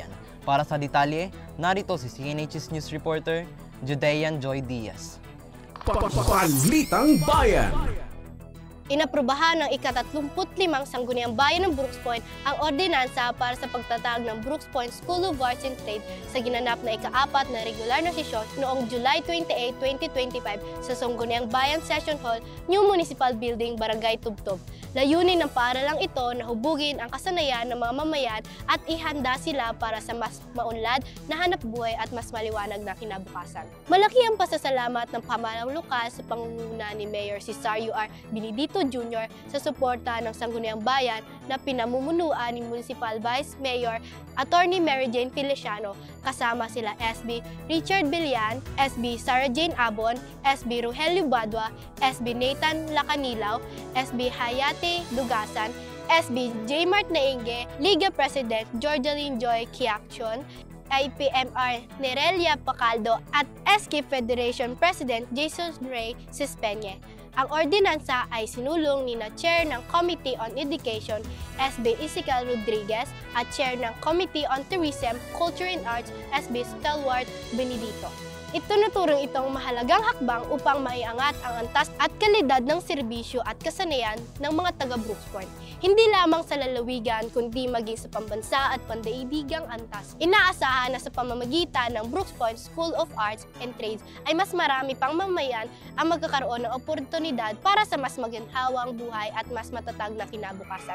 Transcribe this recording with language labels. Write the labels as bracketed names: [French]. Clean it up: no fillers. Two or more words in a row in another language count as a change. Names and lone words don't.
[Filipino] Para sa detalye, narito si CNH's [English] News Reporter, [Filipino] Judean Joy Diaz. Balitang Bayan. Inaprubahan ng ika-35 Sangguniang Bayan ng Brooks Point ang ordinansa para sa pagtatag ng Brooks Point School of Arts and Trade sa ginanap na ika-4 na regular na sesyon noong July 28, 2025 sa Sangguniang Bayan Session Hall, New Municipal Building, Barangay Tubtob. Layunin ng paaralang ito na hubugin ang kasanayan ng mga mamayan at ihanda sila para sa mas maunlad na hanapbuhay at mas maliwanag na kinabukasan. Malaki ang pasasalamat ng pamahalang lokal sa pangunguna ni Mayor Cesario R. Benedito Jr. sa suporta ng Sangguniang Bayan na pinamumunuan ni Municipal Vice Mayor Attorney Mary Jane Feliciano, kasama sila SB Richard Billian, SB Sarah Jane Abon, SB Rogelio Badwa, SB Nathan Lacanilaw, SB Hayate Dugasan, SB J. Mart Nainge, Liga President Jorgeline Joy Kiakchon, IPMR Nerelia Pacaldo at SK Federation President Jason Ray Sispeñe. Ang ordinansa ay sinulong ni na Chair ng Committee on Education, SB Isical Rodriguez, at Chair ng Committee on Tourism, Culture and Arts, SB Stalwart Benedito. Itunuturong itong mahalagang hakbang upang maiangat ang antas at kalidad ng serbisyo at kasanayan ng mga taga-Brooks Point. Hindi lamang sa lalawigan kundi maging sa pambansa at pandaigdigang antas. Inaasahan na sa pamamagitan ng Brooks Point School of Arts and Trades ay mas marami pang mamayan ang magkakaroon ng oportunidad para sa mas maginhawang buhay at mas matatag na kinabukasan.